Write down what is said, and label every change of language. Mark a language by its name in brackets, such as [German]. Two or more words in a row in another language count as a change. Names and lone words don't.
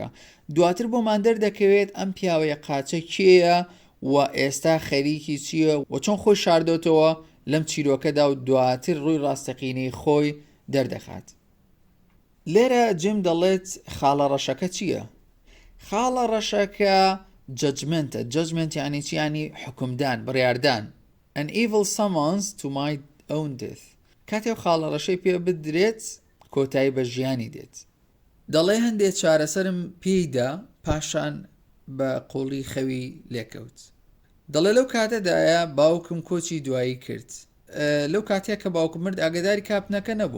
[Central Kurdish] دواتر بۆمان دەردەکەوێت ئەم پیاوە یەک قاچە کێیە و ئێستا خەریکی چییە و چۆن خۆی شاردۆتەوە لەم چیرۆکەدا و دواتر ڕووی ڕاستەقینەی خۆی دەردەخات. لێرە جیم دەڵێت خاڵەڕەشەکە چییە؟ خاڵەڕەشەکە جەجمنتە. جەجمنت یعنی چی؟ یعنی حکومدان، بڕیاردان. [English] An evil summons to my own death. [Central Kurdish] کاتێ خاڵەڕەشەی پێ بدرێت کۆتایی بە ژیانی دێت. دەڵێ هەندێک چارەسەرم پێیدا پاشان بە قوڵی خەوی لێکەوت. دەڵێ لەو کاتەدایە باوکم کۆچی دوایی کرد. لەو کاتێک کە باوکم مرد ئاگداری کاپنەکە نەبووم.